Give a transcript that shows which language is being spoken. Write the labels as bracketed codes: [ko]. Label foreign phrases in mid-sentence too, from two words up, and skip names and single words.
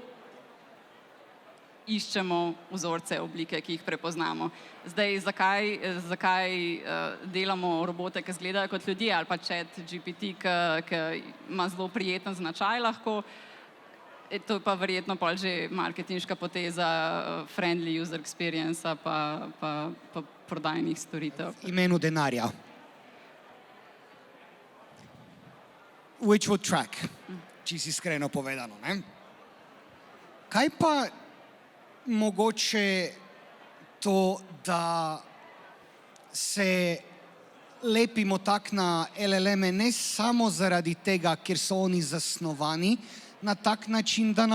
[sl] In zato iščemo vzorce, oblike, ki jih prepoznamo. Zdaj, zakaj delamo robote, ki izgledajo kot ljudje, ali pa ChatGPT, ki ima zelo prijeten značaj lahko, to je pa verjetno pol že marketinška poteza [en] friendly user experience [sl] pa prodajnih storitev. Imenu denarja. [en] Which would track, [sl] čisto iskreno povedano. Ne? Kaj pa mogoče to, da se lepimo tak na LLM-e ne samo zaradi tega, ker so oni zasnovani na tak način, da